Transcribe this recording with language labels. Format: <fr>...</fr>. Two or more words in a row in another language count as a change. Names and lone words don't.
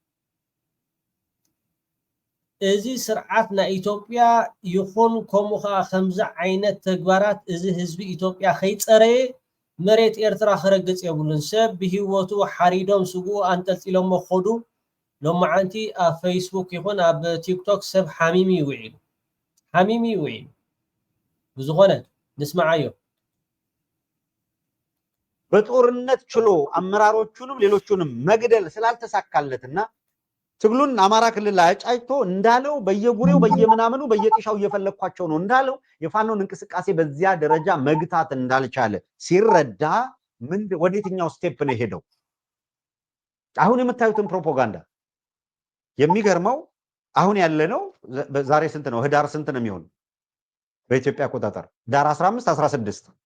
<ti>እዚ ስርዓት ናይ ኢትዮጵያ ይኹን ከምኡ ከዓ ከምዚ ዓይነት ተግባራት እዚ ህዝቢ ኢትዮጵያ ከይፀረየ መሬት ኤርትራ ክረግጽ የብሉን ሰብ ብሂወቱ ሓሪዶም ስጉኡ አንጠልጢሎም መኸዱ ሎማዓንቲ ኣብ ፌስቡክ ይኹን ኣብ ቲክቶክ ሰብ ሓሚሚ ይውዒሉ ብዝኾነ ንስማዓዮ</ti> <am>በጦርነት ችሎ አመራሮቹንም ሌሎቹንም መግደል ስላልተሳካለትና ትግሉን አማራ ክልል ላይ አጫጭቶ እንዳለው በየጉሬው በየምናምኑ በየጥሻው እየፈለኳቸው ነው እንዳለው የፋኖን እንቅስቃሴ በዚያ ደረጃ መግታት እንዳልቻለ ሲረዳ ምን ወዴትኛው ስቴፕ ነው ሄደው አሁን የምታዩትን ፕሮፓጋንዳ የሚገርመው አሁን ያለነው ዛሬ ስንት ነው ህዳር ስንት ነው የሚሆን በኢትዮጵያ አቆጣጠር ዳር 15 16</am>